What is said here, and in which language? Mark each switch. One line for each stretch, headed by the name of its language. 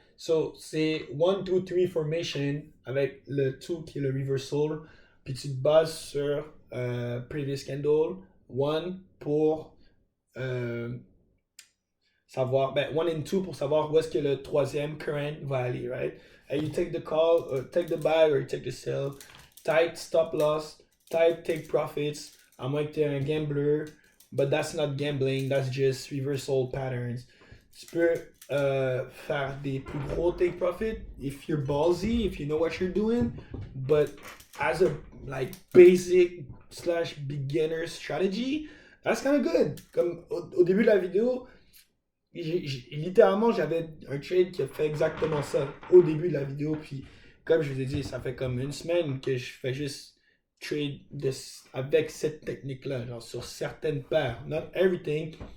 French: So, c'est 1, 2, 3 formation avec le 2 qui est le reversal. Puis tu te bases sur previous candle. 1 pour savoir, ben, 1 and 2 pour savoir où est-ce que le troisième current va aller, right?
English: And you take the call, or take the buy, or you take the sell. Tight stop loss, tight take profits.
French: À moins que tu es un gambler,
English: but that's not gambling, that's just reversal patterns.
French: Tu peux faire des plus gros take profit
English: if you're ballsy, if you know what you're doing, but as a like basic slash beginner strategy, that's kind of good.
French: Comme au début de la vidéo, littéralement, j'avais un trade qui a fait exactement ça au début de la vidéo. Puis, comme je vous ai dit, ça fait comme une semaine que je fais juste trade avec cette technique-là, genre sur certaines paires.
English: Not everything.